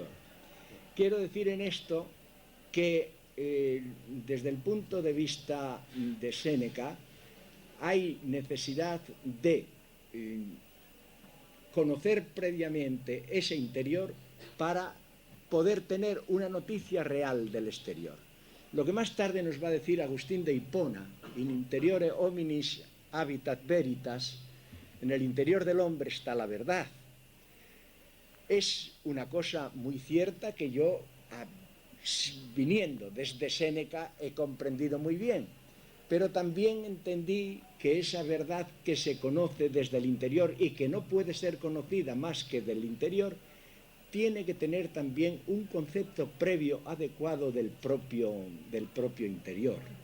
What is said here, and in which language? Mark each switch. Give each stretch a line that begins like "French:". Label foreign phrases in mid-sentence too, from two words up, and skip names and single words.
Spanish: Quiero decir en esto que desde el punto de vista de Séneca hay necesidad de conocer previamente ese interior para poder tener una noticia real del exterior. Lo que más tarde nos va a decir Agustín de Hipona,
Latin: in interiore hominis habitat veritas,
Spanish: en el interior del hombre está la verdad. Es una cosa muy cierta que yo, viniendo desde Séneca, he comprendido muy bien, pero también entendí que esa verdad que se conoce desde el interior y que no puede ser conocida más que del interior, tiene que tener también un concepto previo adecuado del propio interior.